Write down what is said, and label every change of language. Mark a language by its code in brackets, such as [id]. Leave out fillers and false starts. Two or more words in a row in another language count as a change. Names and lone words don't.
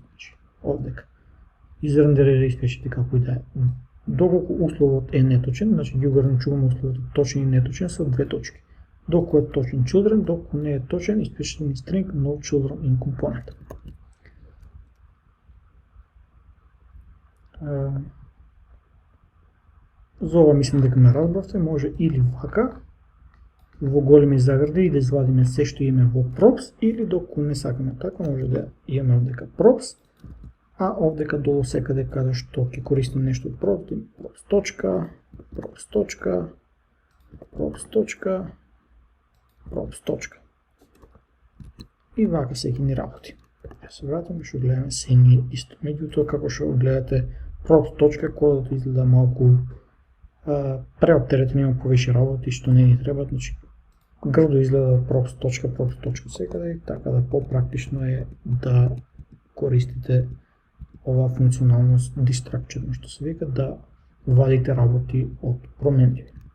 [mk] Значи, овдека. Изрендерира испечати како и да е. Доколку условот е неточен, значи ги ограничуваме условот точен и неточен со две точки. Доколку е точен children, доколку не е точен, испечати ни string [en] no children in component. [mk] За ова мислам дека ме разбравте, може или вака, во големи загради и да извадиме се што имаме во props, или доколку не сакаме така, може да имаме овдека props, а овдека долу секаде каде што ќе користим нешто од props, props точка, props точка, props точка, props точка. И вака се ќе ни работи. Ја се вратиме, што гледаме се ни исто. Меѓутоа, како што гледате, props точка, кодот изгледа малку преоптеретен, има повеќе работи што не ни треба, значи грдо изгледа props точка секаде, така да попрактично е да користите ова функционалност destructure, што се вика, да вадите работи од променливи.